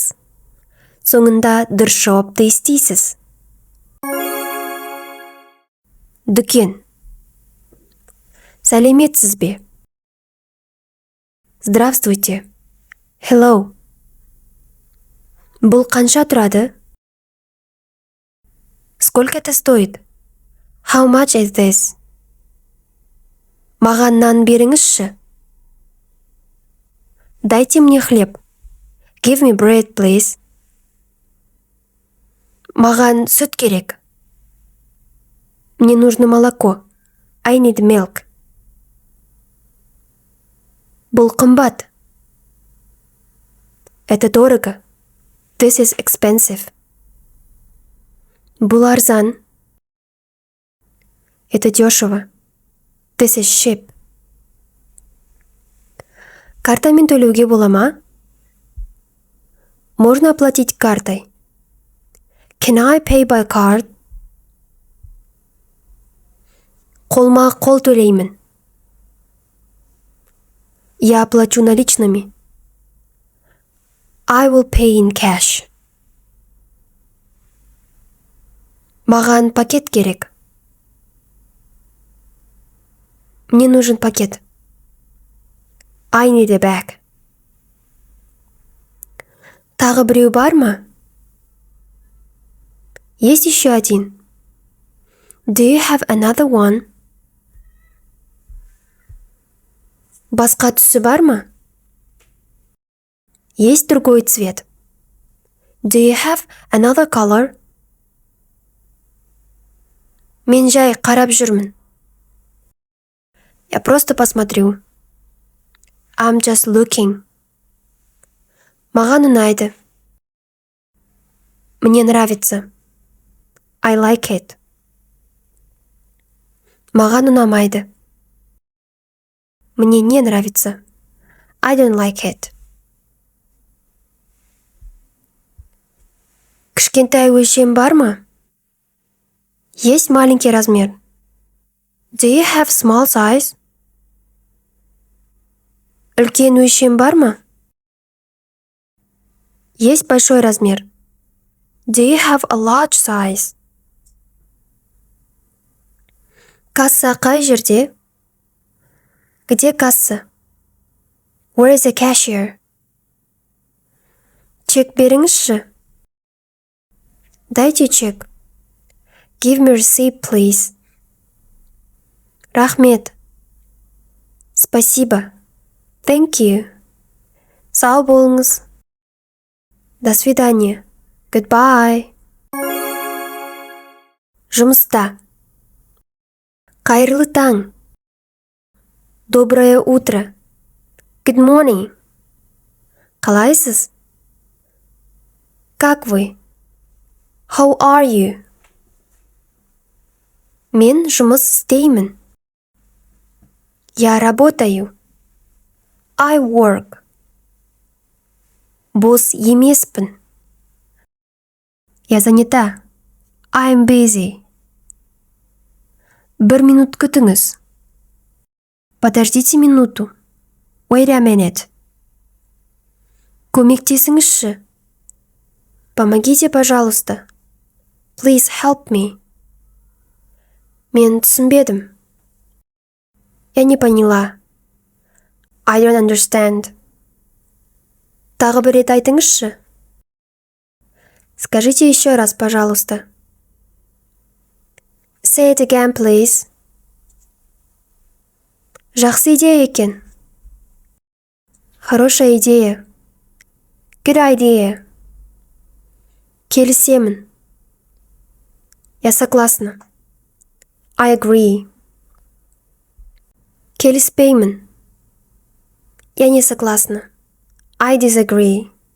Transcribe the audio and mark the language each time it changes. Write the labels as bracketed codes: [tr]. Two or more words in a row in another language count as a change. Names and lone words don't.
[kk] Соңында дұрыс жауапты естисіз. Дүкен. Сәлеметсіз бе? Здравствуйте. Hello. Бұл қанша тұрады? [ru] Сколько это стоит? [en] How much is this? [kk] Маған нан беріңізші. [ru] Дайте мне хлеб. [en] Give me bread, please. [kk] Маған сүт керек. [ru] Мне нужно молоко. [en] I need milk. [kk] Бұл қымбат. [ru] Это дорого. [en] This is expensive. [kk] Бұл арзан. [ru] Это дешево. [en] This is cheap. [kk] Картамен төлеуге бола ма? [ru] Можно оплатить картой. [en] Can I pay by card? [kk] Қолма-қол төлеймін. [ru] Я оплачу наличными. [en] I will pay in cash. [kk] Маған пакет керек. [ru] Мне нужен пакет. [en] I need a bag. [kk] Тағы біреу бар ма? [ru] Есть еще один. [en] Do you have another one? [kk] Басқа түсі бар ма? [ru] Есть другой цвет. [en] Do you have another color? [kk] Мен жай қарап жүрмін. [ru] Я просто посмотрю. [en] I'm just looking. [kk] Маған ұнайды. [ru] Мне нравится. [en] I like it. [kk] Маған ұнамайды. [ru] Мне не нравится. [en] I don't like it. [kk] Кішкентай өлшем бар ма? [ru] Есть маленький размер. [en] Do you have small size? [kk] Үлкен өлшем бар ма? [ru] Есть большой размер. [en] Do you have a large size? [kk] Касса қай жерде? [ru] Где касса? [en] Where is the cashier? [kk] Чек беріңізші. [ru] Дайте чек. [en] Give me receipt, please. Рахмет. Спасибо. Thank you. [kk] Сау болыңыз. [ru] До свидания. [en] Goodbye. Жұмыста. [kk] Қайырлы таң. [ru] Доброе утро. [en] Good morning. [kk] Қалайсыз? [ru] Как вы? [en] How are you? [kk] Мен жұмыс істеймін. [ru] Я работаю. [en] I work. [kk] Бос емеспін. [ru] Я занята. [en] I'm busy. [kk] Бір минут күтіңіз. [ru] Подождите минуту. [en] Wait a minute. [ru] Көмектесіңізші. Помогите, пожалуйста. [en] Please help me. [kk] Мен түсінбедім. [ru] Я не поняла. [en] I don't understand. [kk] Тағы бір рет айтыңызшы. [ru] Скажите еще раз, пожалуйста. [en] Say it again, please. [kk] Жақсы идея екен. [ru] Хорошая идея. [en] Good idea. [kk] Келісемін. [ru] Я согласна. [en] I agree. [kk] Келіспеймін. [ru] Я не согласна. [en] I disagree.